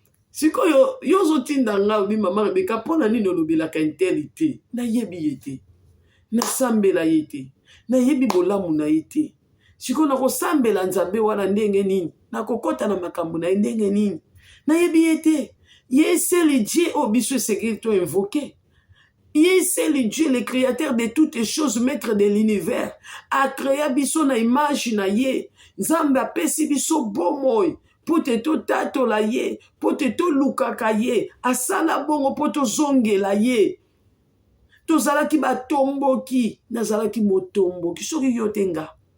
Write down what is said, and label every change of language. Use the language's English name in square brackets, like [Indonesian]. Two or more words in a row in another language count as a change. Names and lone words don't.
[Lingala] Sikoyo, yo ozotinda nga obi, "Mama Rebeka, mpo na nini olobelaka intel te?" Nayebi ye te. Nasambela ye te. Nayebi bolamu na ye te. Sikoyo nakosambela Nzambe wana ndenge nini? Nakokota na makambo na ye ndenge nini? Nayebi ye te. Ye [French] c'est le Dieu [Lingala] oyo biso esengeli to invoquer. [French] Ye c'est le Dieu, le créateur de toutes choses, maître de l'univers. A créé [Lingala] biso na image na ye. Nzambe apesi biso bomoi. Po te totatola ye, po te tolukaka ye. Asala bongo po tozongela ye. Tozalaki batomboki, nazalaki motomboki. Soki yo te nga.